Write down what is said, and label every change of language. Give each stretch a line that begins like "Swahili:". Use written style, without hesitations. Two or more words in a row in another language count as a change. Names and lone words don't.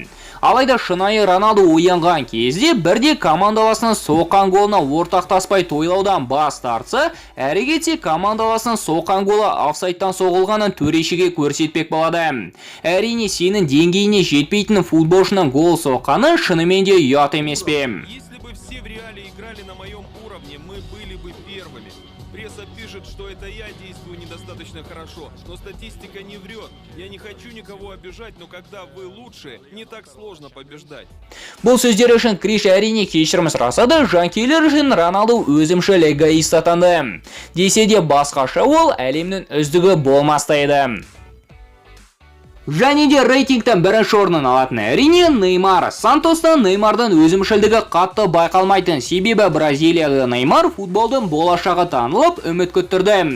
Kazakh: Алайда шынайы Роналду оянған кезде бірде командаласының соққан голына ортақтаспай тойлаудан бас тартса, әрі кетсе командаласының соққан голы офсайдтан соғылғанын төрешіге көрсетпек болады. Әрине сенің деңгейіне жетпейтін футболшының гол соққаны шынымен де ұят емес пе?
Russian: Если бы все в реале играли на моем уровне, мы были бы первыми. Пресса пишет, что это я действую недостаточно хорошо, но статистика не врет. Я не хочу никого обижать, но когда вы лучшие, не так сложно побеждать.
Kazakh: Бұл сөздер үшін Криш әрине кешірім сұрасады, жанкейлер үшін Роналду өзімшіл эгоист атанды. Десе де басқаша ол әлемнің үздігі болмастай еді. Және де рейтингтен бірінші орнын алатын әрине Неймар. Сантоста Неймардың өзімшілдігі қатты байқалмайтын, себебі Бразилияда Неймар футболдың болашағы танылып, үміт күттірді.